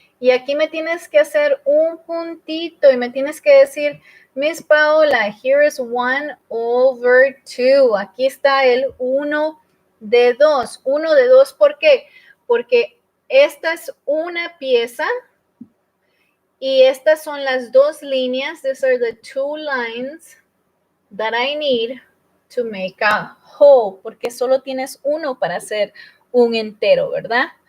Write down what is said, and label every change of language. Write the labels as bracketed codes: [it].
[es] Y aquí me tienes que hacer un puntito y me tienes que decir, Miss Paola, [en] here is 1 over 2. [es] Aquí está el 1 de 2. 1 de 2, ¿por qué? Porque esta es una pieza y estas son las 2 líneas. [en] These are the 2 lines that I need to make a whole. [es] Porque solo tienes uno para hacer un entero, ¿verdad?